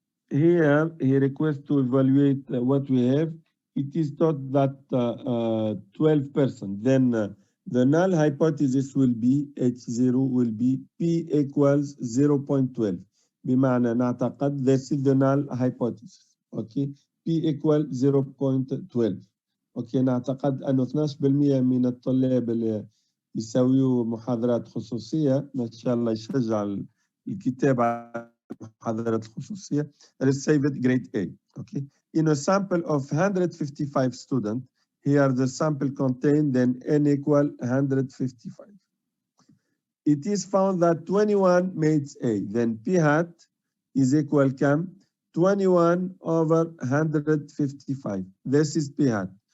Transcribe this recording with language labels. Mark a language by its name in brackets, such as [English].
[English] Here, he requests to evaluate what we have. It is taught that 12%. Then the null hypothesis will be H0 will be P equals 0.12. [Arabic] بمعنى نعتقد [English] this is the null hypothesis. Okay, P equal 0.12. [Arabic] Okay, نعتقد أنه 12% من الطلاب اللي يسويوا محاضرات خصوصية ما شاء الله يشجع الكتاب على المحاضرات الخصوصية. [English] Let's save it grade A. Okay, in a sample of 155 students, here the sample contained then n equal 155. It is found that 21 makes A. Then P hat is equal to 21 over 155. This is P hat.